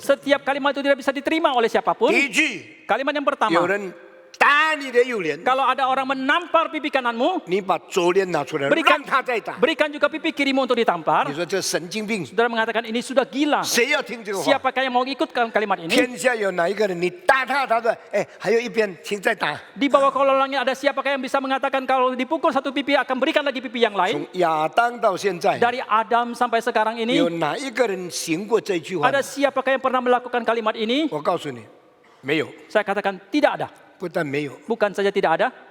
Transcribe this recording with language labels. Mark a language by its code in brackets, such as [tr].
[id] Setiap kalimat itu tidak bisa diterima oleh siapapun. [zh] 第一句， [id] Kalimat yang [zh] 有 [id] pertama, [zh] 人打打你的右脸， [id] Kalau ada orang menampar pipi kananmu, [zh] 你把左脸拿出来， [id] Berikan [zh] 让他再打。 [id] berikan juga pipi kirimu untuk ditampar. [zh] 你说这神经病， [id] Saudara mengatakan ini sudah gila. [zh] 谁要听这个话？ [id] Siapakah yang mau ikut kalimat ini? [zh] 天下有哪一个人你打他，他说哎还有一边，请再打。 [id] Di bawah kolongnya ada siapakah yang bisa mengatakan kalau dipukul satu pipi akan berikan lagi pipi yang lain? [zh] 从亚当到现在， [id] Dari Adam sampai sekarang [zh] 有 [id] ini, [zh] 哪一个人行过这句话？ [id] ada siapakah yang pernah melakukan kalimat ini? [zh] 我告诉你，没有， [id] Saya katakan tidak ada. [zh] 不但没有， [id] Bukan saja tidak ada,